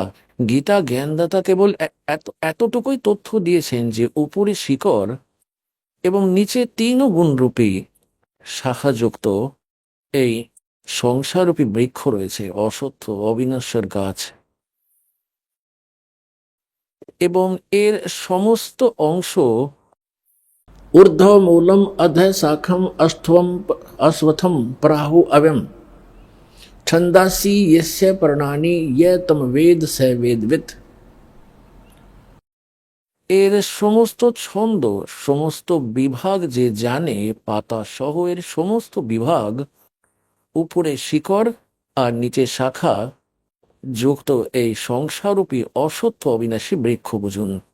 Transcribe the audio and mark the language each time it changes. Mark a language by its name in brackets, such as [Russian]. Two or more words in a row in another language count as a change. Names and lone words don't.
[Bangla] গীতা জ্ঞানদাতা কেবল এতটুকুই তথ্য দিয়েছেন যে উপরে শিকড় এবং নিচে 3 গুণরূপী শাখাযুক্ত এই সংসাররূপী বৃক্ষ রয়েছে, অসত্য অবিনশ্বর গাছ। এবং এর সমস্ত অংশ [Sanskrit] ঊর্ধ্ব মূলম অধ শাখম অশ্বথম প্রাহু অব্যম ছন্দাসি यस्य पर्णानि ये तम वेद स वेदविद। [Bangla] এর সমস্ত ছন্দ, সমস্ত বিভাগ যে জানে, পাতা সহ এর সমস্ত বিভাগ, উপরে শিকড় আর নিচে শাখা যুক্ত এই সংসাররূপী অসত্য অবিনাশী বৃক্ষ বুঝুন।